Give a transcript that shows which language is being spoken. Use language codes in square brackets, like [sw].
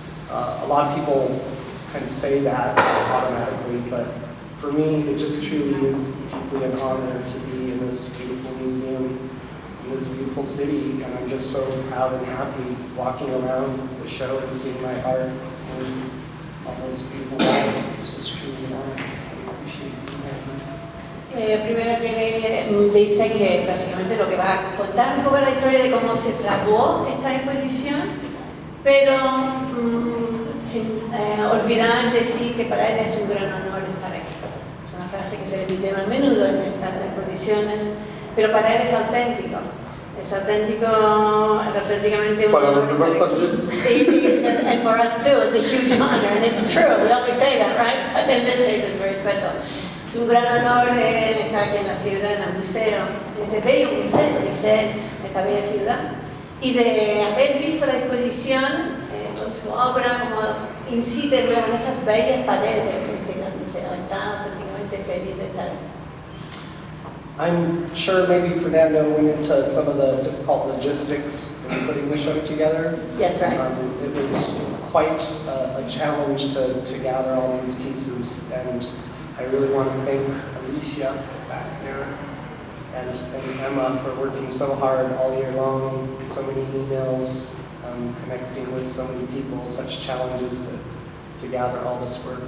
[en] A lot of people kind of say that automatically, but for me, it just truly is deeply an honor to be in this beautiful museum, in this beautiful city, and I'm just so proud and happy walking around the show and seeing my art and all those beautiful walls. It's just truly an honor. I appreciate being here. [es] Primero que dice que básicamente lo que va a contar un poco la historia de cómo se fraguó esta exposición, pero sin olvidar decir que para él es un gran honor estar aquí. Es una frase que se repite más a menudo en estas exposiciones, pero para él es auténtico. Es auténticamente un para honor. los demás también. [en] And for us too, it's a huge honor, and it's true. We always say that, right? But in this case, it's very special. [es] Es un gran honor estar aquí en la ciudad, en el museo, en este bello museo, dice esta bella ciudad, y de haber visto la exposición con su obra, como incide luego en esas bellas paredes de este gran museo. Está auténticamente feliz de estar aquí. [en] I'm sure maybe Fernando went into some of the difficult logistics in putting the show together. That's right. It was quite a challenge to gather all these pieces, and I really want to thank Alicia back there and Emma for working so hard all year long, so many emails, connecting with so many people, such challenges to gather all this work.